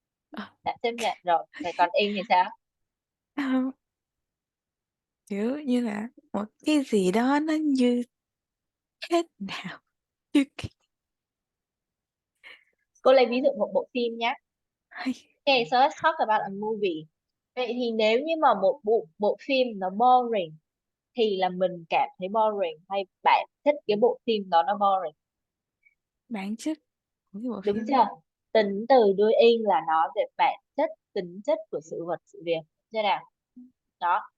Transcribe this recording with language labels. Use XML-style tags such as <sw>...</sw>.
<vi>Ờ, tạm chấp nhận rồi. Vậy còn in thì sao? không, kiểu như là một cái gì đó nó như thế nào? Như cái... Cô lấy ví dụ một bộ phim nhé. hay</vi> <en>Okay, so let's talk about a movie.</en> <vi>Vậy thì nếu như mà một bộ phim nó boring thì là mình cảm thấy boring hay bạn thích cái bộ phim đó nó boring? bản chất của cái bộ Đúng phim đó. chưa? Tính từ đuôi in là nói về bản chất, tính chất của sự vật sự việc, chưa nào? Đó.</vi>